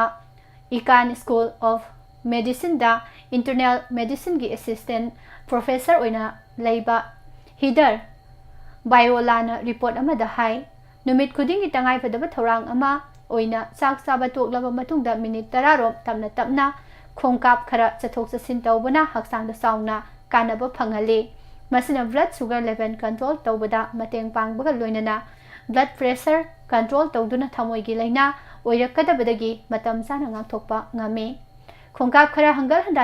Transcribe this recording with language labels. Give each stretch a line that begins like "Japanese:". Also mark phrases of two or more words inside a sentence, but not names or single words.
Manipuri: Icahn School of Medicine da Internal Medicine gi
English: assistant professor
Manipuri: oina leba Heather Biolana report amada hai numit khuding gi tangai fadaba thorang ama oina sak saba toklaba matungda minute 10 rom tapna khongkap khara chathok chasin tawbana haksang da sauna kanaba phanghale masina
English: blood sugar level control
Manipuri: tawbada mateng pangbaga loinana
English: blood pressure control
Manipuri: tawduna thamoi gi laina oirakadabadagi matam sana ngakthokpa ngame khongkap khara hangal handa